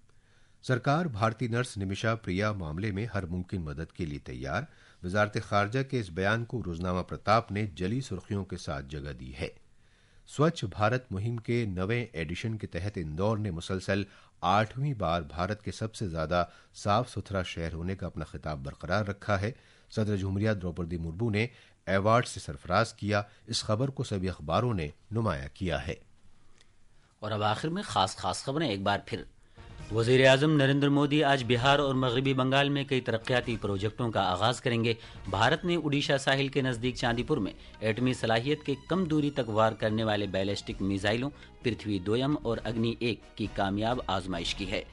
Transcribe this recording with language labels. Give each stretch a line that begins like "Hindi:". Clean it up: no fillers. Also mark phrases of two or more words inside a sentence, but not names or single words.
Urdu: سرکار بھارتی نرس نمشا پریا معاملے میں ہر ممکن مدد کے لیے تیار. وزارت خارجہ کے اس بیان کو روزنامہ پرتاپ نے جلی سرخیوں کے ساتھ جگہ دی ہے. سوچھ بھارت مہم کے 9ویں ایڈیشن کے تحت اندور نے مسلسل 8ویں بار بھارت کے سب سے زیادہ صاف ستھرا شہر ہونے کا اپنا خطاب برقرار رکھا ہے. صدر جمہوریہ دروپدی مرمو نے ایوارڈ سے سرفراز کیا. اس خبر کو سبھی اخباروں نے نمایاں کیا ہے. اور اب آخر میں خاص خبریں ایک بار پھر. وزیر اعظم نریندر مودی آج بہار اور مغربی بنگال میں کئی ترقیاتی پروجیکٹوں کا آغاز کریں گے. بھارت نے اڈیشہ ساحل کے نزدیک چاندی پور میں ایٹمی صلاحیت کے کم دوری تک وار کرنے والے بیلسٹک میزائلوں پرتھوی 2 اور اگنی 1 کی کامیاب آزمائش کی ہے.